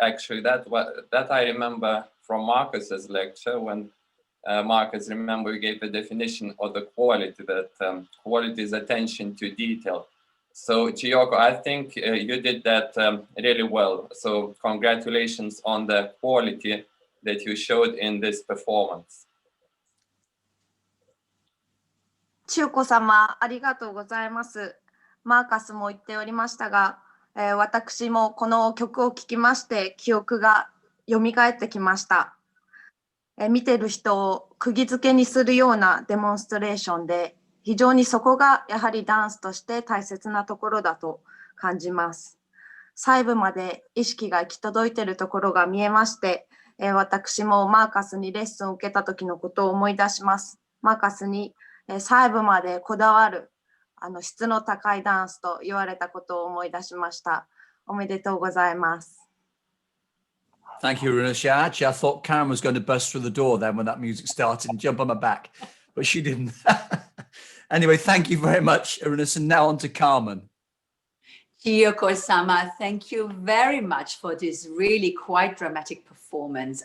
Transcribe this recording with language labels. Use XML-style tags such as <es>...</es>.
<en>Actually, that I remember from Marcus's lecture, when Marcus, remember, we gave the definition of the quality, that quality is attention to detail. So Chiyoko, I think you did that really well. So congratulations on the quality that you showed in this performance.</en> <ja>千代子様、ありがとうございます。マーカスも言っておりましたが、私もこの曲を聴きまして記憶が蘇ってきました。見てる人を釘付けにするようなデモンストレーションで、非常にそこがやはりダンスとして大切なところだと感じます。細部まで意識が行き届いているところが見えまして、私もマーカスにレッスンを受けた時のことを思い出します。マーカスに細部までこだわる質の高いダンスと言われたことを思い出しました。おめでとうございます。</ja> <en>Thank you, Runas. Yeah, actually, I thought Karen was going to burst through the door then when that music started and jump on my back, but she didn't. Anyway, thank you very much, Runas. And now on to Carmen. Chiyoko-sama, thank you very much for this really quite dramatic performance.</en>